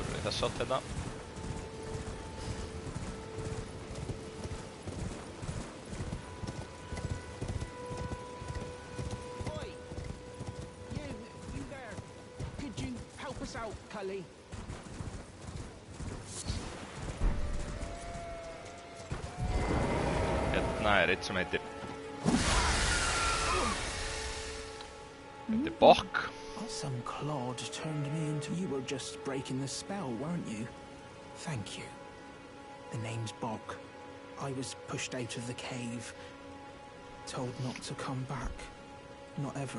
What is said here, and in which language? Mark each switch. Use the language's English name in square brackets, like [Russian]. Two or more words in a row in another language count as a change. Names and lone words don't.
[Icelandic] þess átt hérna. Oi! [English] You there. Could you help us out, Cully? [Icelandic] Hérna eitt sem heitir Bokk. [English] Some clod turned me into... You were just breaking the spell, weren't you? Thank you. The name's Bok. I was pushed out of the cave. Told not to come back. Not ever.